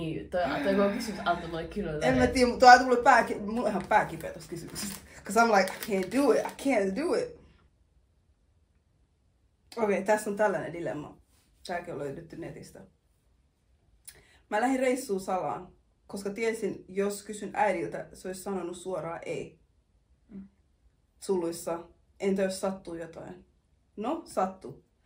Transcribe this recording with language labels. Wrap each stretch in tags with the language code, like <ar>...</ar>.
<fi>Toi kysymys antoi mulle kyllä. En mä tiedä, mutta mulla on ihan pääkipeä tosta kysymyksestä.</fi> <en>Cause I'm like, I can't do it.</en> <fi>Okei, tässä on tällainen dilemma. Tääkin on löydetty netistä. Mä lähdin reissuun salaan, koska tiesin, jos kysyn äidiltä, se olisi sanonut suoraan ei. Suluissa, entä jos sattuu jotain? No, sattuu.</fi>